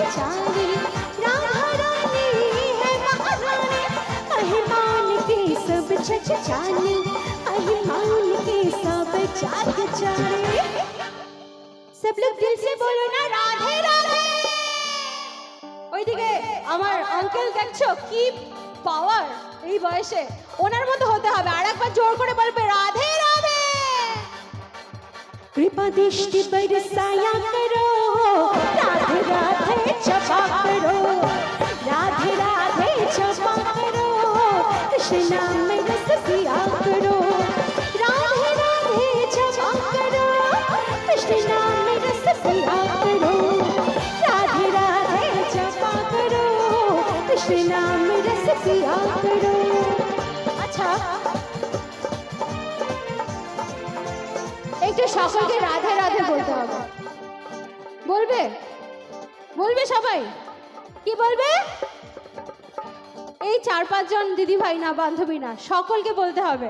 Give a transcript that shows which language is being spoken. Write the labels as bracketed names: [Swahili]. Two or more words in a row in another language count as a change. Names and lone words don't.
[Hindi] जाने, राधा रानी है महारानी, महिमान की सब जग जाने, महिमान की सब जग जाने। सब लोग दिल से बोलो ना राधे राधे। [Bangla] ওইদিকে আমার আঙ্কেল দেখছো কি পাওয়ার, এই বয়সে ওনার মতো হতে হবে। আরেকবার জোর করে বলবে রাধে রাধে। [Hindi] कृपा दृष्टि बरसाया करो, राधे राधे जपा करो। राधे राधे जपा करो, कृष्ण नाम रस पिया करो। राधे राधे जपा करो, कृष्ण नाम रस पिया करो। राधे राधे जपा करो, कृष्ण नाम रस पिया करो। [Bangla] अच्छा একটু সকলকে রাধে রাধে বলতে হবে। বলবে বলবে সবাই, কি বলবে? এই 4-5 জন দিদি ভাই না বান্ধবী না, সকলকে বলতে হবে।